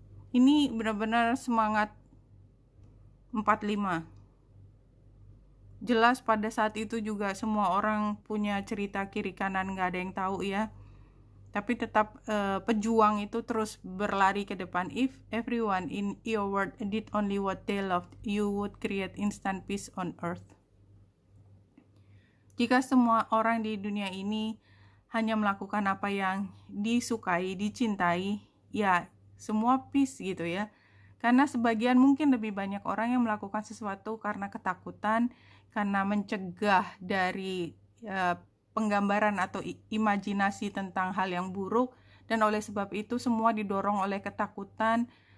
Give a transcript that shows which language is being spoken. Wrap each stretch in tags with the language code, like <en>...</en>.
<id>Ini benar-benar semangat 45. Jelas pada saat itu juga semua orang punya cerita kiri kanan, gak ada yang tahu ya. Tapi tetap pejuang itu terus berlari ke depan.</id> <en>If everyone in your world did only what they loved, you would create instant peace on earth.</en> <id>Jika semua orang di dunia ini hanya melakukan apa yang disukai, dicintai, ya semua peace gitu ya. Karena sebagian mungkin lebih banyak orang yang melakukan sesuatu karena ketakutan, karena mencegah dari penggambaran atau imajinasi tentang hal yang buruk, dan oleh sebab itu semua didorong oleh ketakutan.</id>